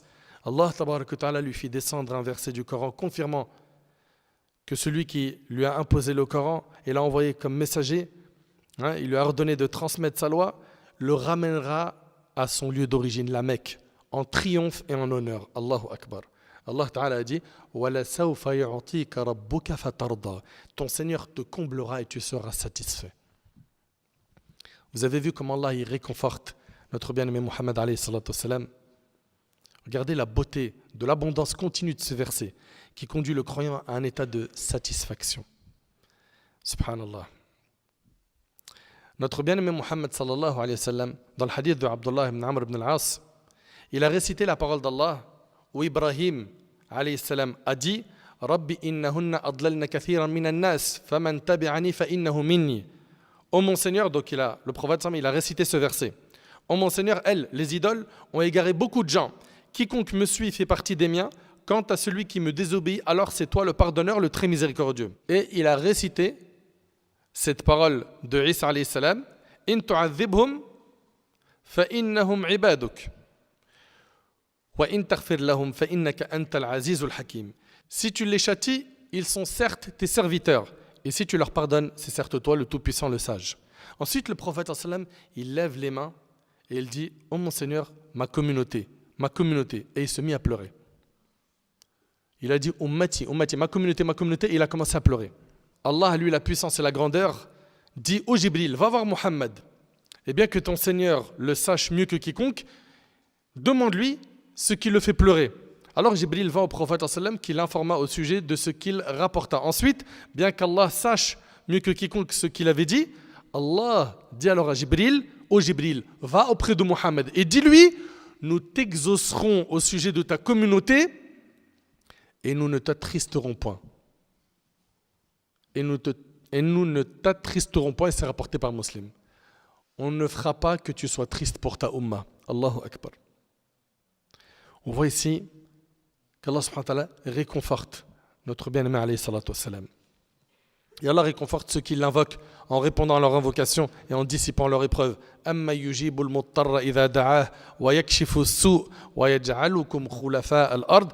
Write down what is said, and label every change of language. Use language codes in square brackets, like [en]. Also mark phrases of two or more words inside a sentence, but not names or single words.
[ar] الله تبارك وتعالى [fr] lui fit descendre un verset du Coran confirmant que celui qui lui a imposé le Coran et l'a envoyé comme messager, il lui a ordonné de transmettre sa loi, le ramènera à son lieu d'origine, la Mecque, en triomphe et en honneur. [ar] الله أكبر. [fr] Allah Ta'ala a dit [ar] وَلَسَوْفَ يُعْطِيكَ رَبُّكَ فَتَرْضَى. [fr] Ton Seigneur te comblera et tu seras satisfait. Vous avez vu comment Allah il réconforte notre bien-aimé Muhammad [ar] عليه الصلاة والسلام. [fr] Regardez la beauté de l'abondance continue de ce verset qui conduit le croyant à un état de satisfaction. Subhanallah. Notre bien-aimé Muhammad [ar] صلى الله عليه وسلم, [fr] dans le hadith de Abdullah ibn Amr ibn al-As, il a récité la parole d'Allah où Ibrahim [ar] عليه السلام [fr] a dit [ar] رب إنهن أضللن كثيرا من الناس فمن تبعني فإنه مني. [fr] Ô mon Seigneur, donc le prophète il a récité ce verset. Ô mon Seigneur, elles, les idoles, ont égaré beaucoup de gens. Quiconque me suit fait partie des miens. Quant à celui qui me désobéit, alors c'est toi le pardonneur, le très miséricordieux. Et il a récité cette parole de Isa [ar] عليه السلام إن تعذبهم فإنهم عبادك. [fr] Si tu les châties, ils sont certes tes serviteurs. Et si tu leur pardonnes, c'est certes toi le Tout-Puissant, le Sage. Ensuite, le prophète, il lève les mains et il dit « Oh mon Seigneur, ma communauté. » Et il se mit à pleurer. Il a dit « [ar] أمتي أمتي, [fr] ma communauté. » Et il a commencé à pleurer. Allah, lui, la puissance et la grandeur, dit « Oh Jibril, va voir Muhammad. » et bien que ton Seigneur le sache mieux que quiconque, demande-lui ce qui le fait pleurer. Alors Jibril va au prophète sallam qui l'informa au sujet de ce qu'il rapporta. Ensuite, bien qu'Allah sache mieux que quiconque ce qu'il avait dit, Allah dit alors à Jibril, ô Jibril, va auprès de Mohammed et dis-lui, nous t'exaucerons au sujet de ta communauté et nous ne t'attristerons point. Et nous ne t'attristerons point, et c'est rapporté par Muslim. On ne fera pas que tu sois triste pour ta umma. [ar] الله أكبر. [fr] On voit ici qu'Allah [ar] سبحانه وتعالى [fr] réconforte notre bien-aimé [ar] عليه الصلاة والسلام. [fr] Et Allah réconforte ceux qui l'invoquent en répondant à leur invocation et en dissipant leur épreuve. [ar] أمن يجيب المضطر إذا دعاه ويكشف السوء ويجعلكم خلفاء الأرض.